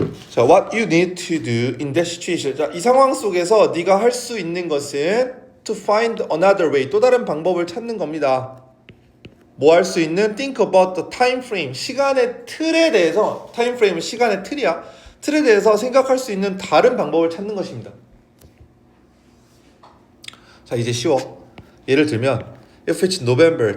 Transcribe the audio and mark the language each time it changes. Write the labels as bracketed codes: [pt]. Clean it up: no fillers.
[ko] 자, [en] what you need to do in that situation. [ko] 자, 이 상황 속에서 네가 할 수 있는 것은 [en] to find another way. [ko] 또 다른 방법을 찾는 겁니다. 뭐 할 수 있는? [en] think about the time frame. [ko] 시간의 틀에 대해서, time frame은 시간의 틀이야. 틀에 대해서 생각할 수 있는 다른 방법을 찾는 것입니다. 자, 이제 쉬워. 예를 들면 [en] if it's November.